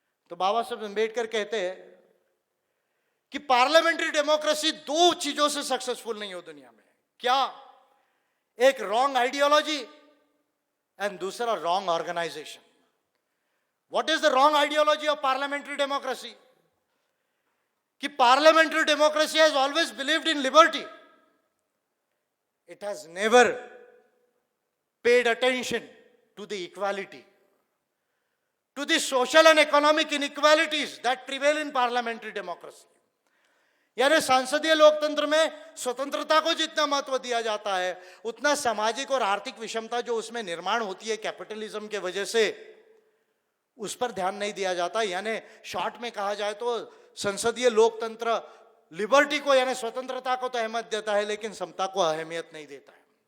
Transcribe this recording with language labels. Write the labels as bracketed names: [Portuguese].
[Hindi] तो बाबा साहब अम्बेडकर कहते हैं कि पार्लियामेंट्री डेमोक्रेसी 2 चीजों से सक्सेसफुल नहीं हो दुनिया में। क्या? एक रॉन्ग आइडियोलॉजी एंड दूसरा wrong organisation. [English] What is the wrong ideology of parliamentary democracy? कि parliamentary democracy has always believed in liberty, it has never paid attention to the equality, to the social and economic inequalities that prevail in parliamentary democracy. [Hindi] यानी संसदीय लोकतंत्र में स्वतंत्रता को जितना महत्व दिया जाता है, उतना सामाजिक और आर्थिक विषमता जो उसमें निर्माण होती है कैपिटलिज्म के वजह से, उस पर ध्यान नहीं दिया जाता। यानी शॉर्ट में कहा जाए तो संसदीय लोकतंत्र लिबर्टी को यानी स्वतंत्रता को तो अहमियत देता है, लेकिन समता को अहमियत नहीं देता है।